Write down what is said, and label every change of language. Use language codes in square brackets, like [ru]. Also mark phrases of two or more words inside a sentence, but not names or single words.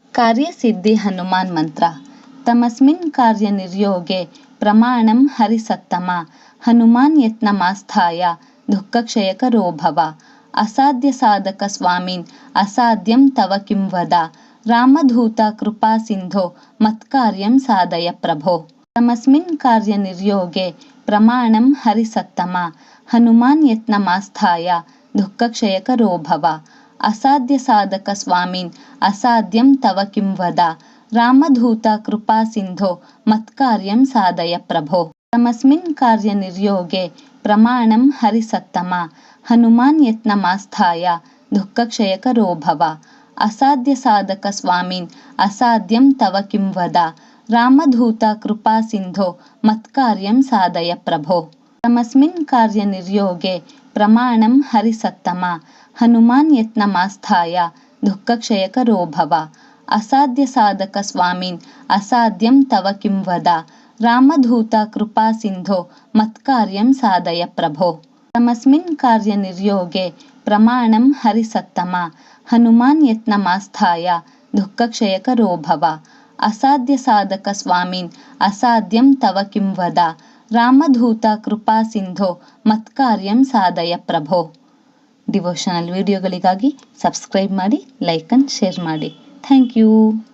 [kn] ಕಾರ್ಯಸಿದ್ಧಿ ಹನುಮಾನ್ ಮಂತ್ರ. [sa] ತಮಸ್ಮಿನ್ ಕಾರ್ಯ ನಿರ್ಯೋಗೆ ಪ್ರಮಾಣಂ ಹರಿಸತ್ತಮ ಹನುಮಾನ್ ಯತ್ನಮಾಸ್ಥಾಯ ದುಃಖಕ್ಷಯಕರೋ ಭವ. ಅಸಾಧ್ಯ ಸಾಧಕ ಸ್ವಾಮಿನ್ ಅಸಾಧ್ಯಂ ತವ ಕಿಂ ವದ. ರಾಮಧೂತ ಕೃಪಾ ಸಿಂಧೋ ಮತ್ಕಾರ್ಯಂ ಸಾಧಯ ಪ್ರಭೋ. ತಮಸ್ಮಿನ್ ಕಾರ್ಯ ನಿರ್ಯೋಗೆ ಪ್ರಮಾಣಂ ಹರಿಸತ್ತಮ ಹನುಮಾನ್ ಯತ್ನಮಾಸ್ಥಾಯ ದುಃಖಕ್ಷಯಕರೋ ಭವ. ಅಸಾಧ್ಯ ಸಾಧಕ ಸ್ವಾಮಿನ್ ಅಸಾಧ್ಯಂ ತವ ಕಿಂ ವದ. ರಾಮಧೂತ ಕೃಪಾ ಸಿಂಧೋ ಮತ್ಕಾರ್ಯಂ ಸಾಧಯ ಪ್ರಭೋ. ತಮಸ್ಮಿನ್ ಕಾರ್ಯ ನಿರ್ಯೋಗೆ ಪ್ರಮಾಣಂ ಹರಿಸತ್ತಮ ಹನುಮಾನ್ ಯತ್ನಮಾಸ್ಥಾಯ ದುಃಖಕ್ಷಯಕರೋ ಭವ. ಅಸಾಧ್ಯ ಸಾಧಕ ಸ್ವಾಮಿನ್ ಅಸಾಧ್ಯಂ ತವ ಕಿಂ ವದ. ರಾಮಧೂತ ಕೃಪಾ ಸಿಂಧೋ ಮತ್ಕಾರ್ಯಂ ಸಾಧಯ ಪ್ರಭೋ. ತಮಸ್ಮಿನ್ ಕಾರ್ಯ ನಿರ್ಯೋಗೆ ಪ್ರಮಾಣಂ ಹರಿಸತ್ತಮ ಹನುಮಾನ್ ಯತ್ನಮಾಸ್ಥಾಯ ದುಃಖಕ್ಷಯಕರೋ ಭವ. ಅಸಾಧ್ಯ ಸಾಧಕ ಸ್ವಾಮಿನ್ ಅಸಾಧ್ಯಂ ತವ ಕಿಂ ವದ. ರಾಮಧೂತ ಕೃಪಾ ಸಿಂಧೋ ಮತ್ಕಾರ್ಯಂ ಸಾಧಯ ಪ್ರಭೋ. ತಮಸ್ಮಿನ್ ಕಾರ್ಯ ನಿರ್ಯೋಗೆ ಪ್ರಮಾಣಂ ಹರಿಸತ್ತಮ ಹನುಮಾನ್ ಯತ್ನಮಾಸ್ಥಾಯ ದುಃಖಕ್ಷಯಕರೋ ಭವ. ಅಸಾಧ್ಯ ಸಾಧಕ ಸ್ವಾಮಿನ್ ಅಸಾಧ್ಯಂ ತವ ಕಿಂ ವದ. ರಾಮಧೂತ ಕೃಪಾ ಸಿಂಧೋ ಮತ್ಕಾರ್ಯಂ ಸಾಧಯ ಪ್ರಭೋ. [kn] ಡಿವೋಷನಲ್ ವಿಡಿಯೋಗಳಿಗಾಗಿ ಸಬ್ಸ್ಕ್ರೈಬ್ ಮಾಡಿ, [en] like and share [kn] ಮಾಡಿ. [en] thank you.